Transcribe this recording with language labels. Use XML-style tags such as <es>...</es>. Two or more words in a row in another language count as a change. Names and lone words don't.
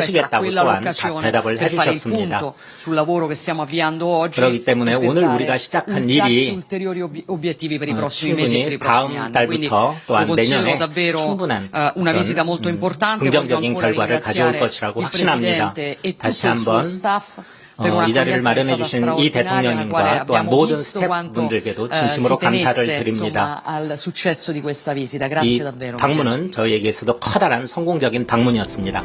<ko>있다고</ko> <it>quella</it> <ko>또한</ko> <it>l'occasione</it> <ko>대답을</ko> <it>per fare il</it> <ko>해주셨습니다.</ko> <it>punto sul lavoro che stiamo avviando oggi</it> <ko>그렇기 때문에</ko> <it>e per</it> <ko>오늘</ko> <it>dare</it> <ko>우리가 시작한</ko> <it>darci</it> <ko>일이</ko> <it>ulteriori obiettivi per i prossimi mesi e per</it> <ko>충분히</ko> <it>i prossimi</it> <ko>다음</ko> <it>anni. Quindi</it> <ko>달부터</ko> <it>lo</it> <ko>또한</ko> <it>considero</it> <ko>내년에</ko> <it>davvero</it> <ko>충분한</ko> <it>una visita molto importante. Voglio</it> <ko>긍정적인</ko> <it>ancora</it> <ko>결과를 가져올</ko> <it>ringraziare</it> <ko>것이라고</ko> <it>il</it> <ko>확신합니다.</ko> <it>Presidente e</it> <ko>다시</ko> <it>tutto il suo</it> <ko>한번</ko> <it>staff</it> <ko>이 자리를 마련해 주신 이 대통령님과 또한 모든 스태프분들께도 진심으로 감사를 드립니다. 이 방문은 저희에게서도 커다란 성공적인 방문이었습니다.</ko>